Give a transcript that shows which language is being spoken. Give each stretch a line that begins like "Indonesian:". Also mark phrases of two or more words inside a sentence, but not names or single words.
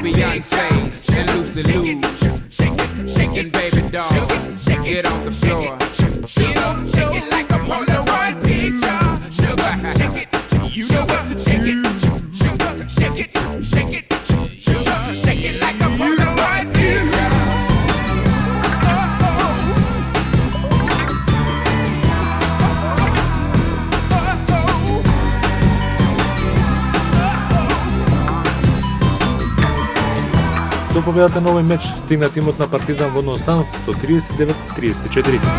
English: big face and loosey loose. Shake it, baby doll. Get on the floor. Shake it like a Polaroid picture. Sugar, shake it. You know what to shake it. Sugar, shake it, shake it. Sugar, shake it like a Polaroid picture.
Macedonian: До победата на овој меч стигна тимот на Партизан во Носанс со 39-34.